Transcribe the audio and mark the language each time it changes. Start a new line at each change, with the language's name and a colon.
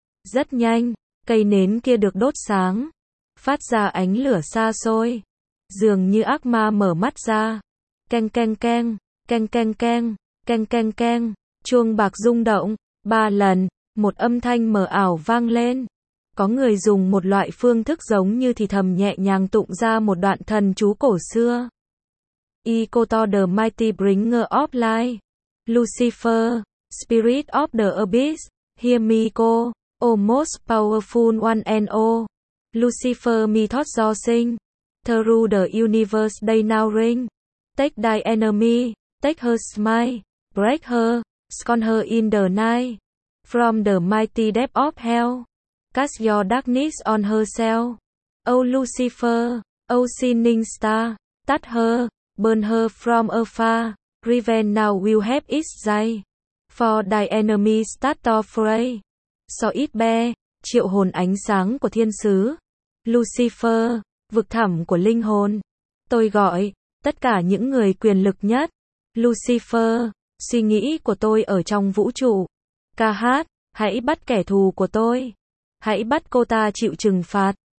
Vietnamese: Rất nhanh, cây nến kia được đốt sáng, phát ra ánh lửa xa xôi, dường như ác ma mở mắt ra. Keng keng keng, keng keng keng, keng keng keng, chuông bạc rung động, 3 lần, một âm thanh mờ ảo vang lên. Có người dùng một loại phương thức giống như thì thầm nhẹ nhàng tụng ra một đoạn thần chú cổ xưa.
English: E cô to the mighty bringer of light, Lucifer, spirit of the abyss, hear me cô, o most powerful one and all, Lucifer me thought do sing, through the universe day now ring. Take thy enemy, take her smile, break her, scorn her in the night. From the mighty depth of hell, cast your darkness on herself. O Lucifer, O sinning star, touch her, burn her from afar. Revenge now will have its day. For thy enemy start to fray. So it be,
Vietnamese: triệu hồn ánh sáng của thiên sứ. Lucifer, vực thẳm của linh hồn. Tôi gọi tất cả những người quyền lực nhất. Lucifer, suy nghĩ của tôi ở trong vũ trụ. Ca hát, hãy bắt kẻ thù của tôi. Hãy bắt cô ta chịu trừng phạt.